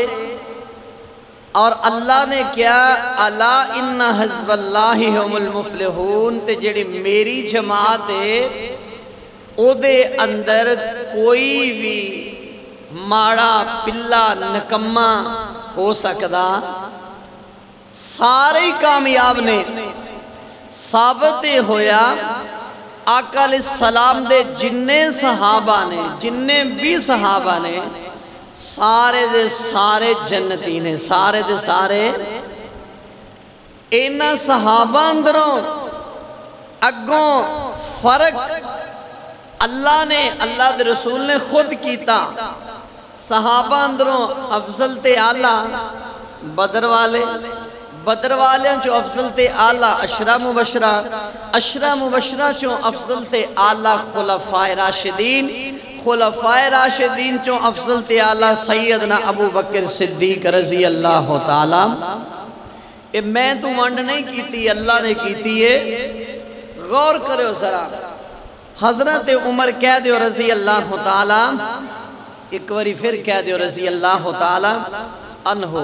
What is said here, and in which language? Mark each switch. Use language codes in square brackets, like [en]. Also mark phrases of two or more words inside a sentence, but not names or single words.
[pa] اور اللہ نے کیا [ar] الا ان حزب اللہ ہم المفلحون، [pa] تے جڑی میری جماعت ہے او دے اندر کوئی بھی ماڑا پلا نکمہ ہو سکدا، سارے ہی کامیاب نے۔ ثابت ہویا آقا [ar] علیہ السلام [pa] دے جننے صحابہ نے، جننے بھی صحابہ نے، سارے دے سارے جنتی نے، سارے دے سارے اینا صحابہ اندروں اگوں فرق اللہ نے اللہ دے رسول نے خود کیتا. صحابہ اندروں افضل تے آلہ بدر والے، بدر والے چو افضل تے آلہ عشرہ مبشرہ، عشرہ مبشرہ چو افضل تے آلہ خلفائے راشدین، خلفائے راشدین چو افضل تے آلہ سیدنا ابو بکر صدیق [ar] رضی اللہ تعالیٰ. [pa] میں تو ونڈ نہیں کیتی، اللہ نے کیتی ہے. غور کرو ذرا. حضرت عمر کہہ دیو [ar] رضی اللہ تعالیٰ، [pa] ایک واری پھر کہہ دیو [ar] رضی اللہ تعالیٰ عنہ.